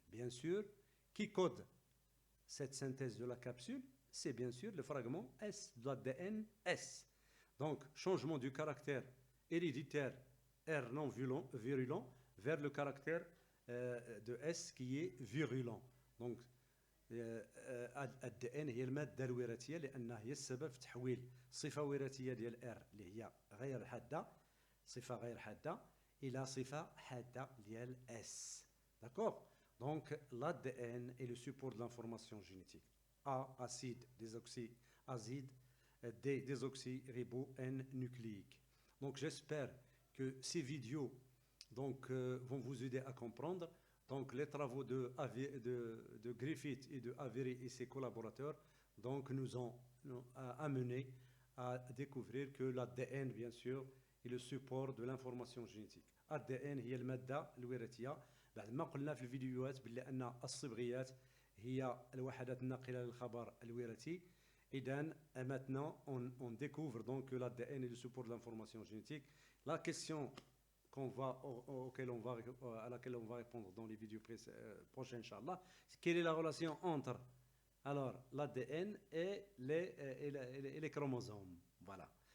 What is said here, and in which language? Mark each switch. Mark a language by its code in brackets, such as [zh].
[fr] Bien sûr, qui code cette synthèse de la capsule? C'est bien sûr le fragment S de l'ADN S. Donc, changement du caractère héréditaire R non virulent vers le caractère de S qui est virulent. [ar] Donc, الDN هي المادة الوراثية لأنها هي السبب في تحويل صفة وراثية ديال R اللي هي غير حادة، صفة غير حادة، إلى صفة حادة ديال S. [fr] D'accord? Donc l'ADN est le support de l'information génétique. A, acide, désoxyazide, D, désoxyribo, N, nucléique. Donc j'espère que ces vidéos vont vous aider à comprendre. Donc les travaux de Griffith et de Avery et ses collaborateurs nous ont amené à découvrir que l'ADN, bien sûr, est le support de l'information génétique. [ar] ADN هي المادة الوراثية. بعد ما قلنا في الفيديوهات بلي أن الصبغيات هي الوحدات الناقلة للخبر الوراثي. [fr] إذن maintenant on découvre donc que l'ADN est le support de l'information génétique. La question à laquelle on va répondre dans les vidéos prochaines, Inch'Allah, quelle est la relation entre l'ADN et les chromosomes? Voilà.